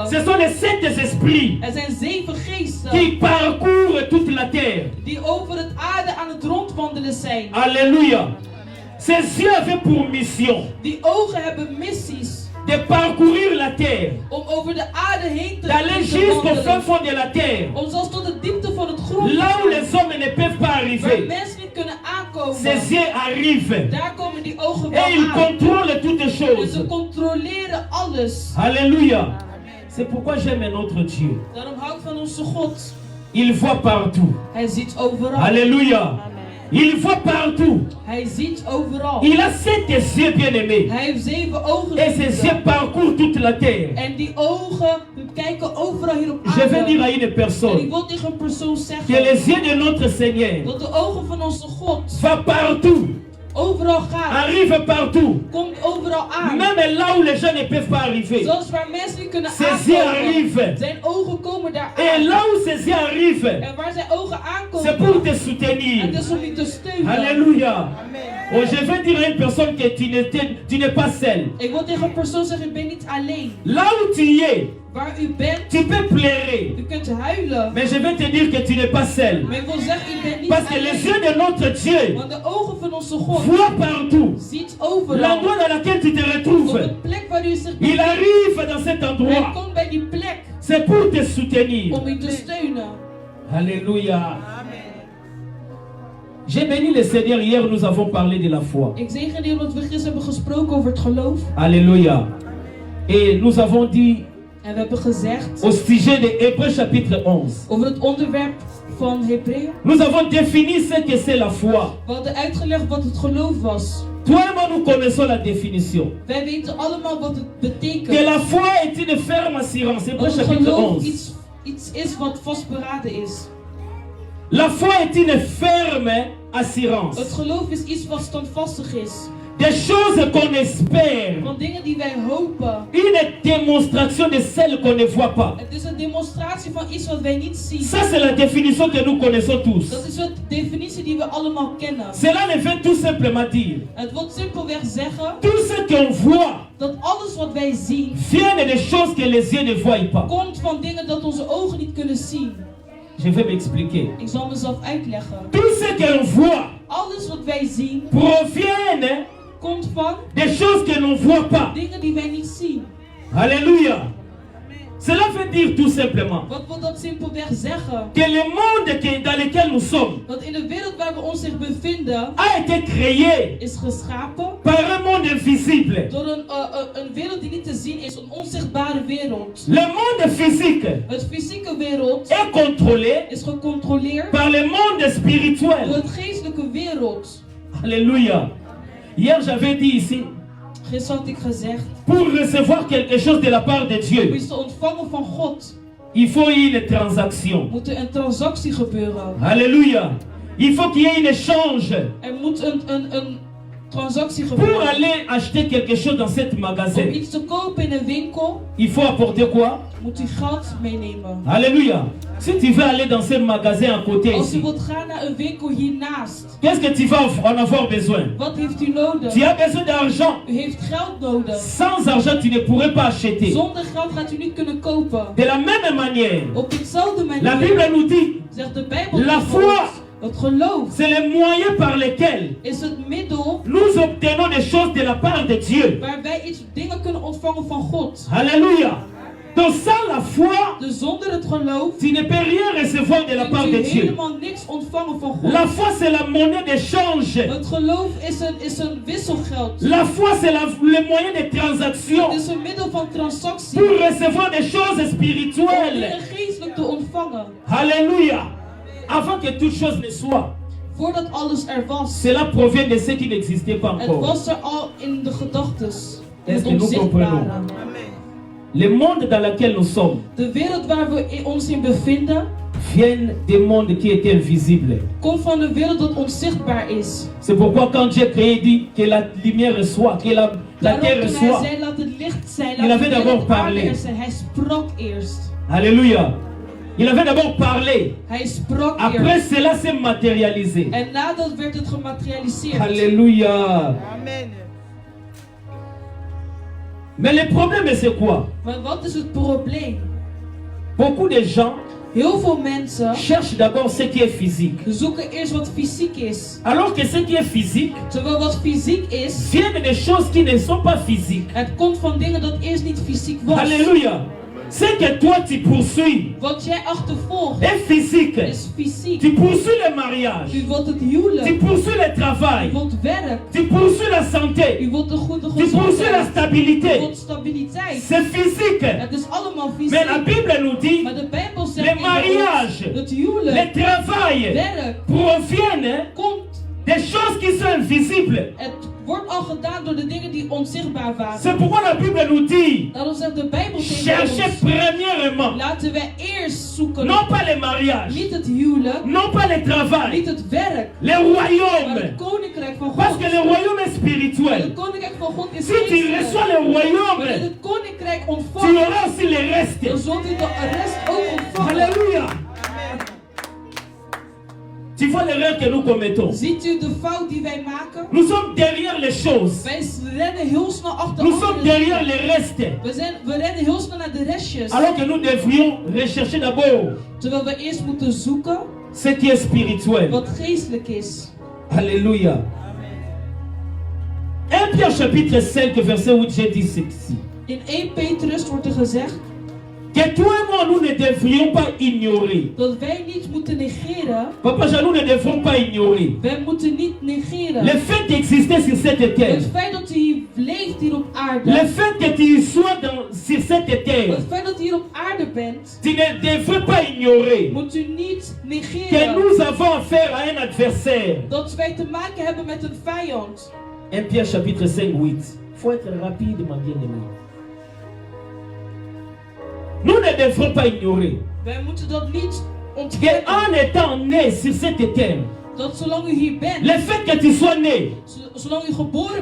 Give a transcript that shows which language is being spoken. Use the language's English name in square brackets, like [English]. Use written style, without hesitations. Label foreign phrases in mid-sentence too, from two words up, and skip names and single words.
[French] Ce sont les 7 esprits [Dutch] Er zijn 7 geesten [French] qui parcourent toute la terre. [Dutch] die over het aarde aan het rondwandelen zijn. [French] Alléluia. Ces yeux avaient pour mission [Dutch] Die ogen hebben missies [French] de parcourir la terre, [Dutch] om over de aarde heen te [French] d'aller jusqu'au fin [Dutch] wandelen. [French] fond de la terre, [Dutch] Om zelfs tot de diepte van het grond te [French] là où [Dutch] gaan, [French] les hommes ne peuvent pas [Dutch] waar [French] arriver. [Dutch] mensen niet kunnen aankomen. [French] Ces yeux arrivent [Dutch] Daar komen die ogen wel [French] et ils [Dutch] aan. [French] contrôlent toutes [Dutch] En [French] choses. [Dutch] ze controleren alles. [French] Alléluia. C'est pourquoi j'aime notre Dieu. [Dutch] Daarom hou ik van onze God. [French] Il voit partout. [Dutch] Hij ziet overal. [French] Alléluia. Il voit partout. [Dutch] Hij ziet overal. [French] Il a 7 yeux bien-aimés. [Dutch] Hij heeft 7 ogen. [French] Et ces yeux parcourent toute la terre. [Dutch] En die ogen kijken overal hier op [French] Je vais dire [Dutch] aarde. [French] à une [Dutch] En ik [French] personne [Dutch] wil tegen een persoon [French] que [Dutch] zeggen [French] les yeux de notre Seigneur [Dutch] dat de ogen van onze God [French] vont partout, [Dutch] overal gaan. [French] arrivent partout. [Dutch] Komt overal aan. [French] Même là où les gens ne peuvent pas arriver. [Dutch] Zelfs waar mensen niet kunnen [French] Ces yeux [Dutch] aankomen. [French] arrivent. [Dutch] Zijn ogen komen daar [French] Et [Dutch] aan. [French] là où ces yeux arrivent, [Dutch] En waar zijn ogen [French] c'est pour [Dutch] aankomen. [French] te [Dutch] Het [French] soutenir. [Dutch] is om je te steunen. [French] Alléluia. Oh, je vais dire à une personne que tu n'es pas seul. [Dutch] Ik wil tegen een persoon zeggen, ik ben niet alleen. [French] Là où tu es, [Dutch] Waar u bent, [French] tu peux pleurer. [Dutch] u kunt huilen. [French] Mais je vais te dire que tu n'es pas seul. [Dutch] Maar ik wil zeggen, ik ben niet [French] Parce que les [Dutch] alleen. [French] yeux de notre Dieu [Dutch] Want de ogen van onze God [French] voient partout. [Dutch] ziet overal. [French] L'endroit dans lequel tu te [Dutch] Op [French] retrouves. [Dutch] de plek waar u zich [French] Il [Dutch] bevindt. [French] arrive dans cet [Dutch] Hij [French] endroit. [Dutch] komt bij die plek [French] C'est pour te soutenir. [Dutch] om u te steunen. [French] Alléluia. J'ai béni le Seigneur. Hier, nous avons parlé de la foi. [Dutch] Ik zegen de Heer dat we gisteren hebben gesproken over het geloof. [French] Alléluia. Et nous avons dit [Dutch] En we hebben gezegd [French] au sujet de Hébreux chapitre 11. [Dutch] over het onderwerp van Hebreeën. [French] Nous avons défini ce que c'est la foi. [Dutch] We hadden uitgelegd wat het geloof was. [French] Toi et moi, nous connaissons la définition. [Dutch] Wij weten allemaal wat het [French] Que [Dutch] betekent. [French] la foi est une ferme assurance. Hébreux [Dutch] Dat het [French] chapitre [Dutch] geloof [French] 11. [Dutch] iets is wat vastberaden is. [French] La foi est une ferme assurance. [Dutch] Het geloof is iets wat standvastig is. [French] Des choses qu'on espère. [Dutch] Van dingen die wij hopen. [French] Une démonstration de celles qu'on ne voit pas. [Dutch] Het is een demonstratie van iets wat wij niet zien. [French] Ça, c'est la définition que nous connaissons tous. [Dutch] Dat is de definitie die we allemaal kennen. [French] Cela ne veut tout simplement dire [Dutch] Het wil simpelweg zeggen [French] tout ce qu'on voit [Dutch] dat alles wat wij zien [French] vient des choses que les yeux ne voient pas. [Dutch] komt van dingen dat onze ogen niet kunnen zien. [French] Je vais m'expliquer. [Dutch] Ik zal mezelf uitleggen. [French] Tout ce qu'on voit [Dutch] Alles wat wij zien [French] provient [Dutch] komt van [French] des choses que l'on ne voit pas. [Dutch] dingen die wij niet zien. [French] Alléluia. Cela veut dire tout simplement [Dutch] Wat wil dat simpelweg zeggen? [French] que le monde dans lequel nous sommes [Dutch] Dat in de wereld waar we ons zich bevinden [French] a été créé [Dutch] is geschapen [French] par un monde invisible. [Dutch] door een wereld die niet te zien is, een onzichtbare wereld. [French] Le monde physique [Dutch] Het fysieke wereld [French] est contrôlé [Dutch] is gecontroleerd [French] par le monde [Dutch] door [French] spirituel. [Dutch] het geestelijke wereld. [French] Alléluia. Hier, j'avais dit ici, [Dutch] Gisteren had ik gezegd, [French] pour recevoir quelque chose de la part de [Dutch] om [French] Dieu, [Dutch] iets te ontvangen van God, [French] il faut une transaction. [Dutch] moet er een transactie gebeuren. [French] Alléluia. Il faut qu'il y ait un échange. [Dutch] Er moet een transactie [French] Pour [Dutch] gebeuren. [French] aller acheter quelque chose dans cet [Dutch] Om [French] magasin, [Dutch] iets te kopen in een winkel, [French] il faut apporter quoi? [Dutch] moet u geld meenemen. [French] Alléluia. Si tu veux aller dans ce magasin à côté [Dutch] Als u [French] ici, [Dutch] wilt gaan naar een winkel hiernaast, [French] qu'est-ce que tu vas en avoir besoin? [Dutch] wat heeft u nodig? [French] Tu as besoin d'argent. [Dutch] U heeft geld nodig. [French] Sans argent, tu ne pourrais pas acheter. [Dutch] Zonder geld gaat u niet kunnen kopen. [French] De la même manière, [Dutch] Op dezelfde [French] la [Dutch] manier [French] Bible nous dit, [Dutch] zegt de Bijbel [French] La [Dutch] tegen [French] foi. [Dutch] ons, het geloof [French] c'est le moyen par lequel [Dutch] is het middel [French] nous obtenons des choses de la part de Dieu. [Dutch] waar wij dingen kunnen ontvangen van God. [French] Alléluia. Donc sans la foi, [Dutch] Dus zonder het geloof [French] tu ne peux rien recevoir de la part [Dutch] kunt [French] de [Dutch] u [French] Dieu. [Dutch] helemaal niks ontvangen van God. [French] La foi, c'est la monnaie d'échange. [Dutch] Het geloof is een wisselgeld. [French] La foi, c'est le moyen de transaction [Dutch] Het is een middel van transactie [French] pour recevoir des choses [Dutch] om [French] spirituelles. [Dutch] dingen geestelijk te ontvangen. [French] Alléluia. Avant que toute chose ne soit, [Dutch] Voordat alles er was. [French] cela provient de ce qui n'existait pas [Dutch] Het [French] encore. [Dutch] was er al in de gedachtes. In [French] Est-ce [Dutch] het [French] que nous comprenons? [Dutch] onzichtbare. [French] Le monde dans lequel nous sommes [Dutch] De wereld waar we ons in bevinden, [French] vient des mondes qui étaient invisibles. [Dutch] komt van een wereld dat onzichtbaar is. [French] C'est pourquoi quand Dieu créé, il dit que la lumière soit, que la [Dutch] Daarom [French] terre [Dutch] toen hij [French] soit. [Dutch] zei laat het licht zijn, [French] Il [Dutch] laat [French] avait [Dutch] de [French] d'abord [Dutch] wereld aarde [French] parlé. [Dutch] er zijn. Hij sprak eerst. [French] Alléluia. Il avait d'abord parlé. [Dutch] Hij sprak [French] Après [Dutch] eerst. [French] cela s'est matérialisé. [Dutch] En nadat werd het gematerialiseerd. [French] Alléluia. Amen. Mais le problème c'est quoi? [Dutch] Maar wat is het probleem? [French] Beaucoup de gens [Dutch] Heel veel mensen [French] cherchent d'abord ce qui est physique. [Dutch] zoeken eerst wat fysiek is. [French] Alors que ce qui est physique [Dutch] Terwijl wat fysiek is, [French] vient des choses qui ne sont pas physiques. [Dutch] het komt van dingen dat eerst niet fysiek was. [French] Alléluia. Ce que toi tu poursuis [Dutch] Wat jij achtervolgt [French] est physique. [Dutch] is fysiek. [French] Tu poursuis le mariage. [Dutch] U wilt het [French] Tu [Dutch] huwelijk. [French] poursuis le [Dutch] U [French] travail. [Dutch] wilt werk. [French] Tu poursuis la santé. [Dutch] U wilt de goede [French] Tu poursuis la [Dutch] gezondheid. U [French] stabilité. [Dutch] wilt stabiliteit. [French] C'est physique. [Dutch] Het is allemaal [French] Mais la [Dutch] fysiek. [French] Bible nous dit [Dutch] Maar de Bijbel zegt [French] le [Dutch] in de [French] mariage, [Dutch] ons, het [French] le [Dutch] huwelijk, [French] travail [Dutch] werk, [French] proviennent [Dutch] komt. [French] des choses qui sont invisibles. [Dutch] Het wordt al gedaan door de dingen die onzichtbaar waren. [French] C'est pourquoi la Bible nous dit [Dutch] Daarom zegt de Bijbel tegen [French] cherchez [Dutch] ons, [French] premièrement [Dutch] laten we eerst zoeken, [French] non pas le mariage, [Dutch] niet het huwelijk, [French] non pas le travail, [Dutch] niet het werk, [French] le [Dutch] maar [French] royaume. [Dutch] het koninkrijk van [French] Parce [Dutch] God. [French] que le royaume est [Dutch] Want [French] spirituel. [Dutch] het koninkrijk van God is [French] Si tu [Dutch] geestelijk. [French] reçois le [Dutch] Wanneer [French] royaume, [Dutch] het koninkrijk [French] tu [Dutch] ontvangt, [French] auras aussi le [Dutch] dan [French] reste. [Dutch] zult u de rest ook ontvangen. [French] Alléluia. Tu vois l'erreur que nous commettons. [Dutch] Ziet u de fout die wij maken? [French] Nous sommes derrière les choses. [Dutch] Wij rennen heel snel achter [French] Nous sommes [Dutch] andere [French] derrière [Dutch] dingen. [French] les restes. [Dutch] We rennen heel snel naar de restjes. [French] Alors que nous devrions rechercher d'abord [Dutch] Terwijl we eerst moeten zoeken [French] ce qui est spirituel. [Dutch] wat geestelijk is. [French] Alléluia. 1 Pierre chapitre 5 verset 8, j'ai dit ceci. [Dutch] In 1 Petrus wordt er gezegd [French] Que toi et moi, nous ne devrions pas ignorer. [Dutch] dat wij niet moeten negeren. [French] Papa Jean, nous ne devrons pas ignorer [Dutch] Wij moeten niet negeren. [French] le fait d'exister sur cette terre. [Dutch] Het feit dat u hier leeft hier op aarde. [French] Le fait que tu sois sur cette terre. [Dutch] Het feit dat u hier op aarde bent. [French] Tu ne devrais pas ignorer [Dutch] Moet u niet [French] que [Dutch] negeren. [French] nous avons affaire à un adversaire. [Dutch] Dat wij te maken hebben met een vijand. [French] 1 Pierre chapitre 5, 8. Il faut être rapide, ma bien-aimée. Nous ne devrons pas ignorer [Dutch] Wij moeten dat niet ontkennen. [French] qu'en étant né sur cette terre, [Dutch] Dat zolang u hier bent. [French] le fait que tu sois né, [Dutch] Zolang u geboren